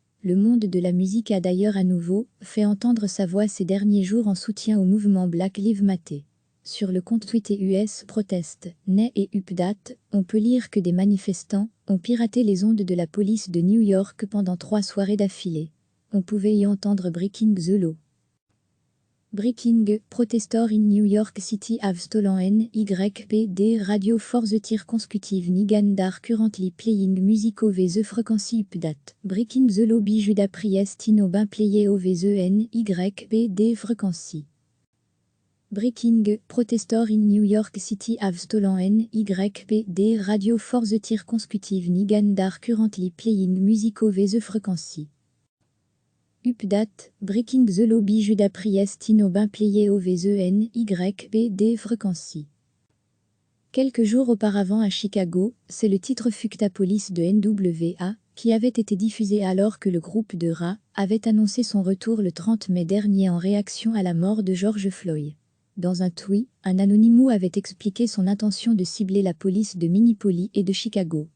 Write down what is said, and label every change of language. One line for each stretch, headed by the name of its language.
French: Le monde de la musique a d'ailleurs à nouveau fait entendre sa voix ces derniers jours en soutien au mouvement Black Lives Matter. Sur le compte Twitter US Protest, Nay et Update, on peut lire que des manifestants ont piraté les ondes de la police de New York pendant 3 soirées d'affilée. On pouvait y entendre Breaking the Law.
English: Breaking, protestors in New York City have stolen NYPD radio for the third consecutive night and are currently playing music over the frequency update. Breaking the Law by Judas Priest in been played over the NYPD frequency. Breaking, protestors in New York City have stolen NYPD radio for the third consecutive night and are currently playing music over the frequency. Update, Breaking the Law by Judas Priest in been played over the NYPD frequency.
French: Quelques jours auparavant à Chicago, c'est le titre Fuck ta police de NWA, qui avait été diffusé alors que le groupe de rap avait annoncé son retour le 30 mai dernier en réaction à la mort de George Floyd. Dans un tweet, un anonymous avait expliqué son intention de cibler la police de Minneapolis et de Chicago.